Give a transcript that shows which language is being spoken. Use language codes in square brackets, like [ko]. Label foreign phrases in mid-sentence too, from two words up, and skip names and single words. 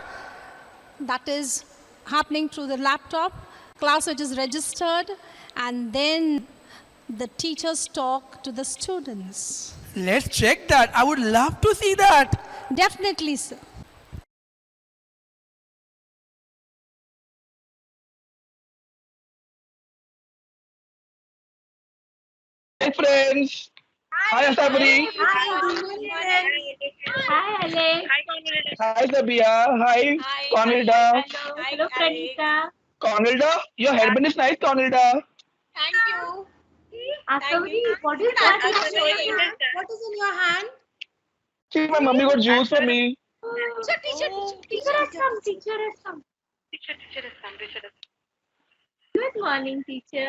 [en] that is happening through the laptop, class which is registered, and then the teachers talk to the students. Let's check that. I would love to see that. Definitely, sir. Hi, friends. Hi, Asabri. Hi, Alex. Hi, Sabia. Hi, Conilda. Hello, Pranita. Conilda, your hairband is nice, Conilda. Thank you. Asavri, what is What that? What is in your hand? See, my mummy got juice for me. Teacher has come. Teacher has come. Good morning, teacher.